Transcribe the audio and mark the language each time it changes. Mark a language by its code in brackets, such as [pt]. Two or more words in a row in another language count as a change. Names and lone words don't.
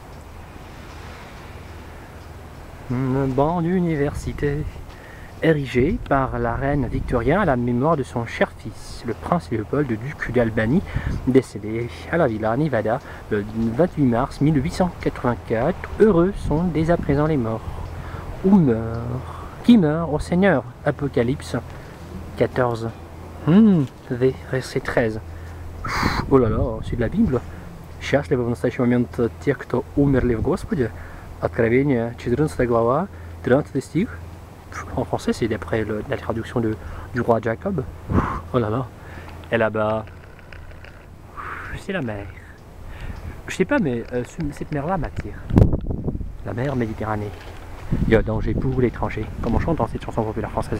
[fr] Un banc d'université, érigé par la reine Victoria à la mémoire de son cher fils, le prince Léopold, duc d'Albanie, décédé à la Villa Nevada le 28 mars 1884. Heureux sont dès à présent les morts. Ou meurent. Qui meurt, ô Seigneur? Apocalypse 14. Verset 13. Oh là là, c'est de la Bible. [ru] Счастливы в настоящий момент те, кто умерли в Господе. Откровение 14 глава, 13 стих. [fr] En français, c'est d'après la traduction du roi Jacob. Oh là là. Et là-bas, c'est la mer. Je sais pas, mais cette mer-là m'attire. La mer Méditerranée. Il y a danger pour l'étranger, comme on chante dans cette chanson populaire française.